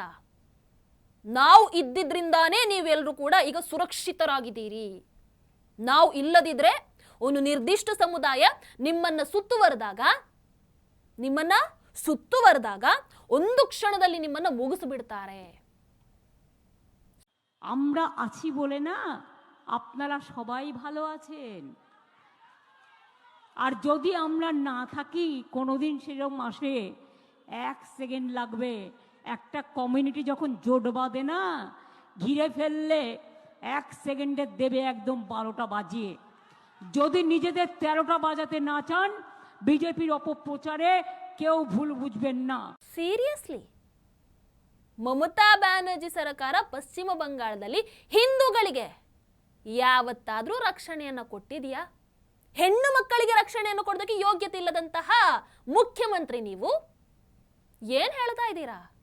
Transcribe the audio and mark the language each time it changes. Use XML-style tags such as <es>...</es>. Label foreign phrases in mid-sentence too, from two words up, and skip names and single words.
<kn>ನಾವು ಇದ್ದಿದ್ರಿಂದಾನೇ ನೀವೆಲ್ಲರೂ ಕೂಡ ಈಗ ಸುರಕ್ಷಿತರಾಗಿದ್ದೀರಿ. ನಾವು ಇಲ್ಲದಿದ್ರೆ ಒಂದು ನಿರ್ದಿಷ್ಟ ಸಮುದಾಯ ನಿಮ್ಮನ್ನ ಸುತ್ತುವರೆದಾಗ ಒಂದು ಕ್ಷಣದಲ್ಲಿ ನಿಮ್ಮನ್ನ ಮುಗಿಸಿಬಿಡ್ತಾರೆ.</kn> <bn>আমরা আছি বলে না আপনারা সবাই ভালো আছেন, আর যদি আমরা না থাকি কোনোদিন সেরকম আসে 1 সেকেন্ড লাগবে। একটা কমিউনিটি যখন জোট বাঁধে না, ঘিরে ফেললে 1 সেকেন্ডে দেবে একদম 12টা বাজিয়ে। যদি নিজেদের 13টা বাজাতে না চান, বিজেপির অপপ্রচারে কেউ ভুল বুঝবেন না।</bn> <kn>ಸೀರಿಯಸ್ಲಿ ಮಮತಾ ಬ್ಯಾನರ್ಜಿ ಸರ್ಕಾರ ಪಶ್ಚಿಮ ಬಂಗಾಳದಲ್ಲಿ ಹಿಂದೂಗಳಿಗೆ ಯಾವತ್ತಾದ್ರೂ ರಕ್ಷಣೆಯನ್ನ ಕೊಟ್ಟಿದೆಯಾ? ಹೆಣ್ಣು ಮಕ್ಕಳಿಗೆ ರಕ್ಷಣೆಯನ್ನು ಕೊಡೋದಕ್ಕೆ ಯೋಗ್ಯತೆ ಇಲ್ಲದಂತಹ ಮುಖ್ಯಮಂತ್ರಿ ನೀವು ಏನ್ ಹೇಳ್ತಾ ಇದ್ದೀರಾ?</kn>